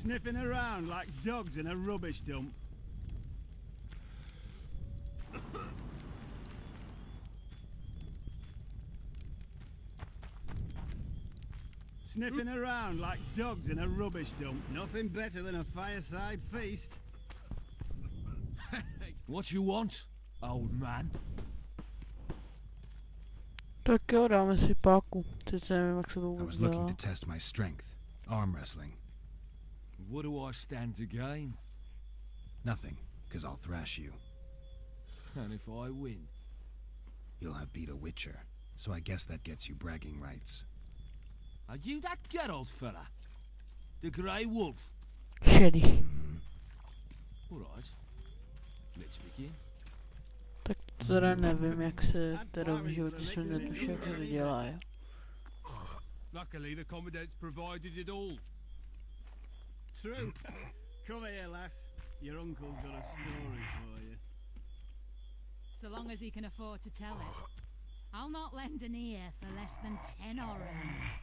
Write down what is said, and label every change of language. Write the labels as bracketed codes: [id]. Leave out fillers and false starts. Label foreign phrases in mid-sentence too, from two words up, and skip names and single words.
[en] Sniffing around like dogs in a rubbish dump. Sniffing around like dogs in a rubbish dump. Nothing better than a fireside feast. What you want, old man? [cs] Tak jo, dáme si páku. Teď nevím, jak se to [en] I [cs] vůbec [en] was looking [cs] dělá. [en] to test my strength. Arm wrestling. What do I stand to gain? Nothing, because I'll thrash you. And if I win? You'll have beat a witcher, so I guess that gets you bragging rights. Are you that Geralt fella? The Grey Wolf? [cs] Šedý. [en] Alright. Let's begin. [cs] Tak to teda nevím, jak se teda v životě jsem netušil, jak se to dělá, jo. [en] Luckily, the Commandant's provided it all. True. Come here, lass. Your uncle's got a story for you. So long as he can afford to tell it. I'll not lend an ear for less than 10 orens.